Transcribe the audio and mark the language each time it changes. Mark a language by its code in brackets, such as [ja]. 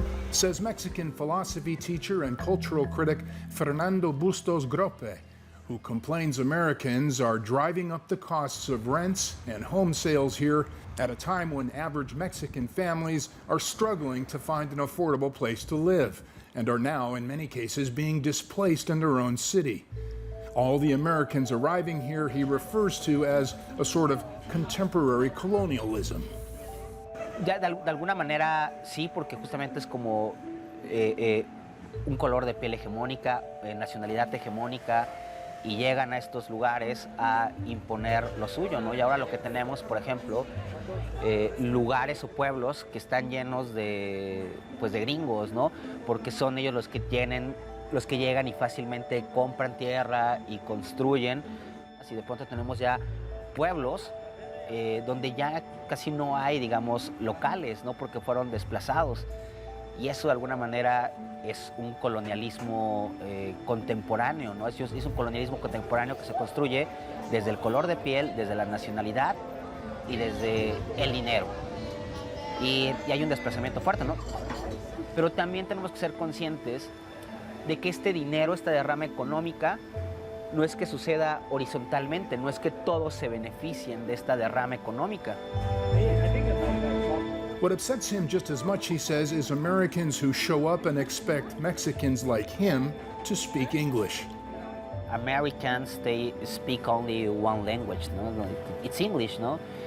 [en] Says Mexican philosophy teacher and cultural critic Fernando Bustos Grope, who complains Americans are driving up the costs of rents and home sales here at a time when average Mexican families are struggling to find an affordable place to live and are now, in many cases, being displaced in their own city. All the Americans arriving here he refers to as a sort of contemporary colonialism. [es] Ya de alguna manera sí, porque justamente es como un color de piel hegemónica, nacionalidad hegemónica, y llegan a estos lugares a imponer lo suyo, ¿no? Y ahora lo que tenemos, por ejemplo, lugares o pueblos que están llenos de gringos, ¿no? Porque son ellos los que llegan y fácilmente compran tierra y construyen. Así de pronto tenemos ya pueblos donde ya casi no hay, digamos, locales, ¿no? Porque fueron desplazados. Y eso de alguna manera es un colonialismo contemporáneo, ¿no? Es un colonialismo contemporáneo que se construye desde el color de piel, desde la nacionalidad y desde el dinero. Y hay un desplazamiento fuerte, ¿no? Pero también tenemos que ser conscientes de que este dinero, esta derrama económica, no es que suceda horizontalmente, no es que todos se beneficien de esta derrama económica. [en] What upsets him just as much, he says, is Americans who show up and expect Mexicans like him to speak English. Americans, they speak only one language, no? It's English, no?